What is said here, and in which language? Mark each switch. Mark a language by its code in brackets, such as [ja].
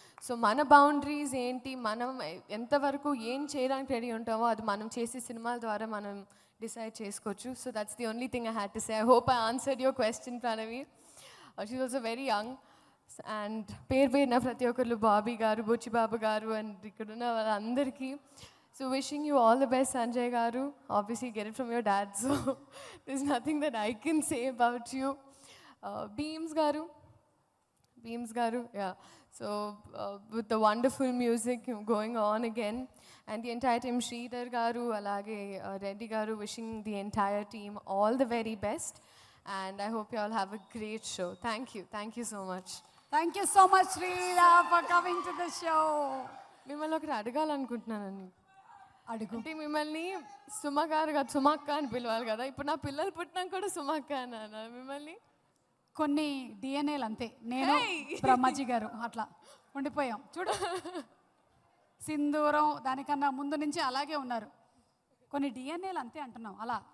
[te] So మన boundaries ఏంటి, మనం ఎంతవరకు ఏం చేయడానికి రెడీ ఉంటామో అది మనం చేసే సినిమాల ద్వారా మనం డిసైడ్ చేసుకోవచ్చు. [en] So that's the only thing I had to say. I hope I answered your question Pranavi. She is also very young. [te] And పేరున ప్రతి ఒక్కరు, బాబీ గారు, బుచ్చిబాబు గారు అండ్ ఇక్కడున్న వాళ్ళందరికీ. [en] So wishing you all the best, Sanjay garu. Obviously get it from your dad, so there's nothing that I can say about you. Beams garu, yeah. So with the wonderful music going on again, and the entire team, Sreeleela garu, [te] alage [en] Reddy garu, wishing the entire team all the very best. And I hope you all have a great show. Thank you so much. Thank you so much, Sreeleela, for coming to the show. [te] మిమ్మల్ని ఒకటి అడగాలనుకుంటున్నానండి. అంటే మిమ్మల్ని సుమ గారు కాదు, సుమక్క అని పిలవాలి కదా. ఇప్పుడు నా పిల్లలు పుట్టినాక కూడా సుమక్క అన్న మిమ్మల్ని. కొన్ని డిఎన్ఏలు అంతే, నేను బ్రహ్మాజీ గారు అట్లా ఉండిపోయాం చూడు. సింధూరం దానికన్నా ముందు నుంచి అలాగే ఉన్నారు. కొన్ని డిఎన్ఏలు అంతే అంటున్నాం, అలా